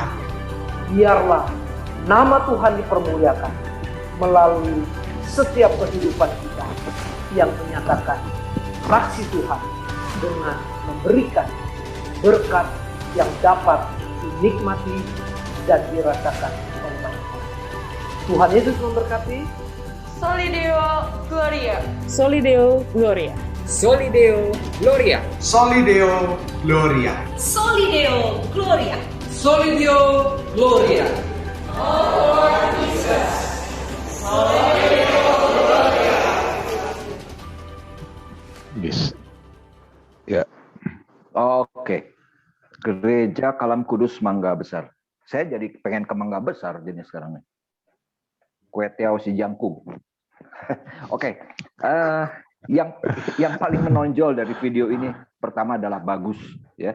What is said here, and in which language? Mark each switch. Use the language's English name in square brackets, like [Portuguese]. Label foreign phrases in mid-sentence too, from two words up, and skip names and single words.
[Indonesian] Biarlah nama Tuhan dipermuliakan melalui setiap kehidupan kita yang menyatakan saksi Tuhan dengan memberikan berkat yang dapat dinikmati dan dirasakan oleh banyak orang. Tuhan Yesus memberkati. [Latin] Soli Deo Gloria. Soli Deo Gloria. Soli Deo Gloria. Soli Deo Gloria. Soli Deo Gloria. Soli Deo Gloria. [English] Oh Lord Jesus. [Latin] Soli Deo Gloria. [Indonesian] Bis. Ya. Oke. Gereja Kalam Kudus Mangga Besar. Saya jadi pengen ke Mangga Besar jadi sekarang nih. Kue tiao si jangkung. Oke. Yang paling menonjol dari video ini pertama adalah bagus, ya.